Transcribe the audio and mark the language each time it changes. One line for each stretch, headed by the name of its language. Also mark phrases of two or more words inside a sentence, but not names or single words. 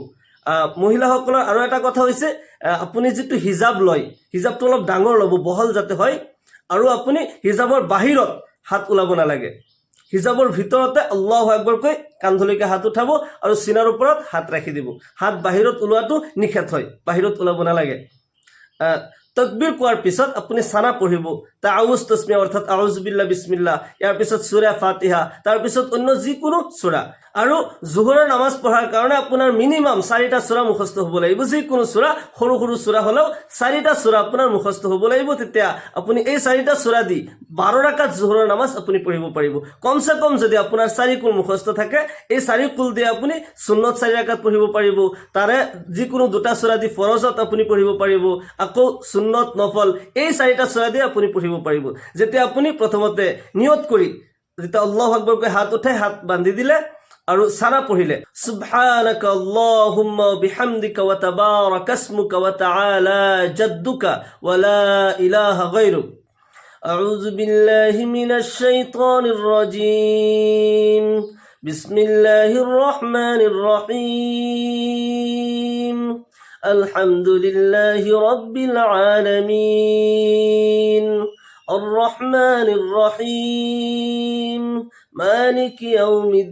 Assamese: মহিলাসকলৰ আৰু এটা কথা হৈছে, আপুনি যিটো হিজাব লয়, হিজাবটো অলপ ডাঙৰ ল'ব, বহল যাতে হয়, আৰু আপুনি হিজাবৰ বাহিৰত হাত ওলাব নালাগে। হিজাবৰ ভিতৰতে
Arabic: الله أكبر
Assamese: কৈ কান্ধলৈকে হাত উঠাব আৰু চিনাৰ ওপৰত হাত ৰাখি দিব। হাত বাহিৰত ওলোৱাটো নিষেধ হয়, বাহিৰত ওলাব নালাগে। তকবীৰ কোৱাৰ পিছত আপুনি সানা পঢ়িব, তাআউজ তাসমিয়া অৰ্থাৎ
Arabic: أعوذ بالله بسم الله,
Assamese: ইয়াৰ পিছত সূৰা ফাতিহা, তাৰপিছত অন্য যিকোনো সূৰা। আৰু জোহৰৰ নামাজ পঢ়াৰ কাৰণে আপোনাৰ মিনিমাম 4টা সূৰা মুখস্থ হ'ব লাগিব। যিকোনো সূৰা, সৰু সৰু সূৰা হ'লেও 4টা সূৰা আপোনাৰ মুখস্থ হ'ব লাগিব। তেতিয়া আপুনি এই 4টা সূৰা দি 12 ৰাকাত জোহৰৰ নামাজ আপুনি পঢ়িব পাৰিব। কমচে কম যদি আপোনাৰ 4 কুল মুখস্থ থাকে, এই 4 কুল দিয়ে আপুনি সুন্নত 4 ৰাকাত পঢ়িব পাৰিব। তাৰে যিকোনো 2টা সূৰা দি ফৰজত আপুনি পঢ়িব পাৰিব। আকৌ সুন্নত, নফল, এই 4টা সূৰা দি আপুনি পঢ়িব পাৰিব। যেতিয়া আপুনি প্ৰথমতে নিয়ত কৰি যেতিয়া
Arabic: الله أكبر
Assamese: কৈ হাত উঠাই হাত বান্ধি দিলে আৰু সানা পঢ়িলে,
Arabic: سبحانك اللهم بحمدك وتبارك اسمك وتعالى جدك ولا إله غيرك أعوذ بالله من الشيطان الرجيم بسم الله الرحمن الرحيم الحمد لله رب العالمين, الرحمن الرحيم، مالك يوم